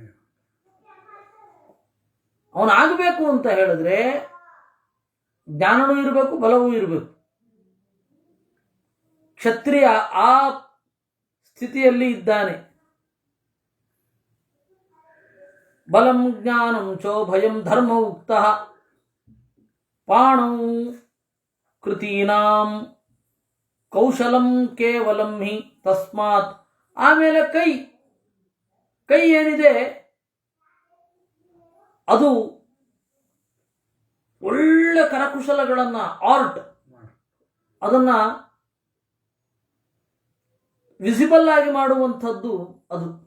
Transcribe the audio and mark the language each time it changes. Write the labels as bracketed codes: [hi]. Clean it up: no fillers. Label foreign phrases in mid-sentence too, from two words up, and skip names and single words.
[kn] ಅವನಾಗಬೇಕು ಅಂತ ಹೇಳಿದ್ರೆ ಜ್ಞಾನವೂ ಇರಬೇಕು, ಬಲವೂ ಇರಬೇಕು. ಕ್ಷತ್ರಿಯ ಆ ಸ್ಥಿತಿಯಲ್ಲಿ ಇದ್ದಾನೆ. [sa] ಬಲಂ ಜ್ಞಾನಂ ಚೋ ಭಯಂ ಧರ್ಮ ಉಕ್ತಃ ಪಾಣೌ ಕೃತೀನಾಂ ಕೌಶಲಂ ಕೇವಲಂ ಹಿ ತಸ್ಮಾತ್. [kn] ಆಮೇಲೆ ಕೈ ಏನಿದೆ ಅದು ಒಳ್ಳೆ ಕರಕುಶಲಗಳನ್ನ, ಆರ್ಟ್, ಅದನ್ನ ವಿಸಿಬಲ್ ಆಗಿ ಮಾಡುವಂಥದ್ದು ಅದು.